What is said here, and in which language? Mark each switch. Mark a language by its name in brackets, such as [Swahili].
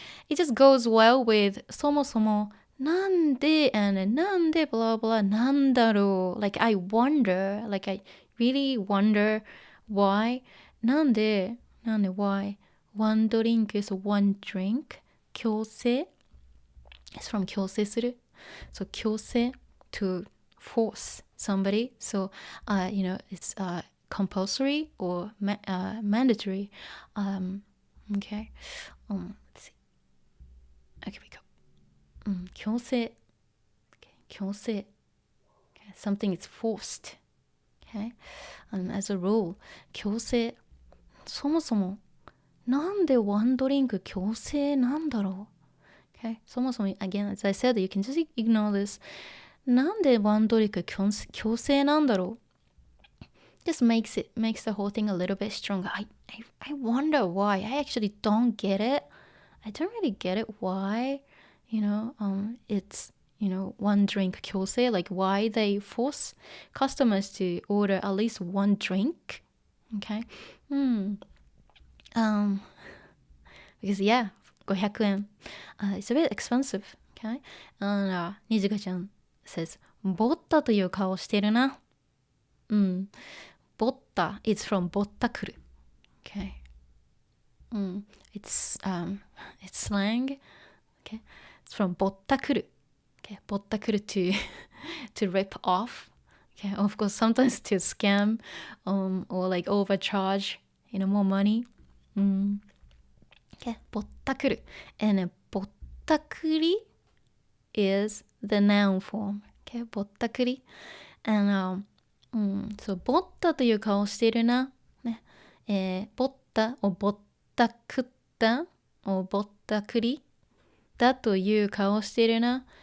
[English] it just goes well with [Japanese] そもそもなんで [English] and [Japanese] なんで [English] blah blah [Japanese] なんだろう [English] like I wonder, like I really wonder why なんで why one drink is one drink 強制 it's from [Japanese] 強制する [English] so 強制 to force somebody, so it's compulsory or mandatory. Okay, let's see. Okay, we go. [Japanese] 強制 強制 okay. [English] Something is forced, okay? As a rule [Japanese] 強制そもそもなんでワンドリンク強制なんだろう [English] okay? [Japanese] そもそも [English] again, as I said, you can just ignore this. [Japanese] なんでワンドリンク強制なんだろう [English] Just makes the whole thing a little bit stronger. I wonder why. I actually don't get it. I don't really get it why it's one drink [Japanese] 強制 [English] like why they force customers to order at least one drink. Okay. Because 500円 it's a bit expensive. Okay. And Nijika chan says [Japanese] ボッタという顔してるな。ボッタ [English] it's from [Japanese] ぼったくる。 [English] Okay. It's slang. Okay. It's from [Japanese] ぼったくる。 [English] Okay. [Japanese] ぼったくる [English] to rip off. Okay. Of course, sometimes to scam or like overcharge, more money. Okay. [Japanese] ぼったくる。 [English] And [Japanese] ぼったくり [English] is the noun form. Okay, [Japanese] ぼったくり。 [English] And, [Japanese] そう、ぼったという顔してるな。ね。ぼったをぼったくったをぼったくりだという顔してるな。